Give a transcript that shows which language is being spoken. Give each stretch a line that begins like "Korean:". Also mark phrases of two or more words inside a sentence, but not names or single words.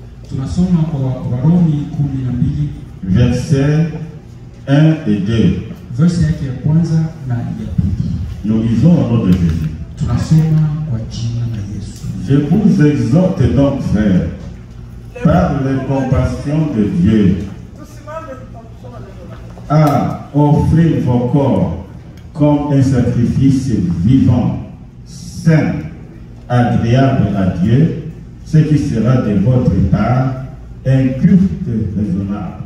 Swahili: Tunasoma kwa Warumi 12
French: versets 1 et 2.
Swahili: Verse yake ya kwanza na ya pili.
French: Nous lisons au nom de Jésus.
Swahili: Tunasoma kwa jina la Yesu.
French: Je vous exhorte donc, frères, par les compassions de Dieu, à offrir vos corps comme un sacrifice vivant, saint, agréable à Dieu, ce qui sera de votre part un culte raisonnable.